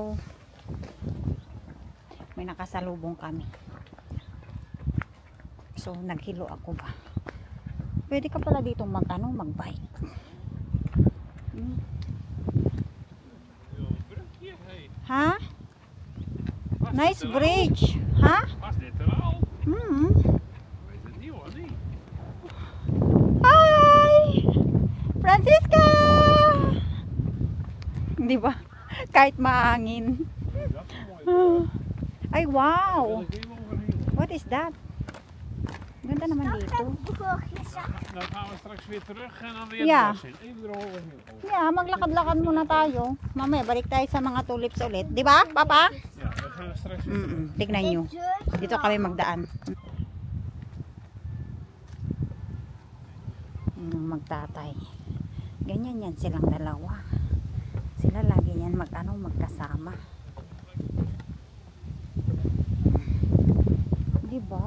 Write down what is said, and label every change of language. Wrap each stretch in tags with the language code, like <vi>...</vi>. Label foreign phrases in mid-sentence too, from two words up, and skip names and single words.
<tl>May nakasalubong kami. So naghilo ako ba. Pwede ka pala dito mag-bike. Ha?</tl> <en>Nice bridge. Ha?</en> <nl>Was dit er al? Is het nieuw of niet?</nl> <tl>Hi! Francisca! Di ba? Kahit maangin. Ay,</tl> <en>wow! What is that?</en> <tl>Ganda naman dito.</tl> <nl>Dan gaan we straks weer terug en dan weer Ja. het bos in. Even eroverheen.</nl> <tl>Yeah, maglakad-lakad muna tayo. Mamaya balik tayo sa mga tulips ulit. Di ba, Papa?</tl> <nl>Ja, dan gaan we straks weer.</nl> <tl>Tignan nyo. Dito kami magdaan. Magtatay. Ganyan yan silang dalawa. Sila lagi yan magkasama. Diba?</tl>